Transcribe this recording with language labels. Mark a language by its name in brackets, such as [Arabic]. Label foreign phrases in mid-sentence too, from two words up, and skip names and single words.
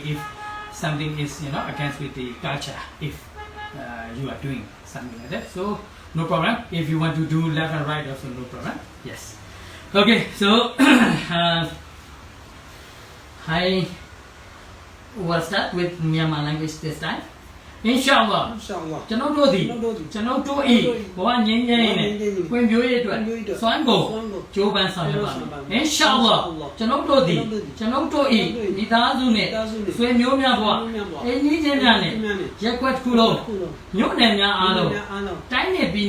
[English] If something is against with the culture, if you are doing something like that, so no problem. If you want to do left and right, also no problem. Yes. Okay. So I will start with Myanmar language this time. [Burmese] Inshallah ကျွန်တော်တို့သည်ကျွန်တော်တို့၏ဘဝငြိမ်းချမ်းရေးနဲ့ဖွံ့ဖြိုးရေးအတွက်စွမ်းကုန်ကြိုးပမ်းဆောင်ရွက်ပါမယ် Inshallah ကျွန်တော်တို့သည်ကျွန်တော်တို့၏ မိသားစုနဲ့ဆွေမျိုးများဘဝအိမ်ကြီးချင်းများနဲ့ရက်ွက်တစ်ခုလုံးမြို့နယ်များအားလုံးတိုင်းနယ်ပြည်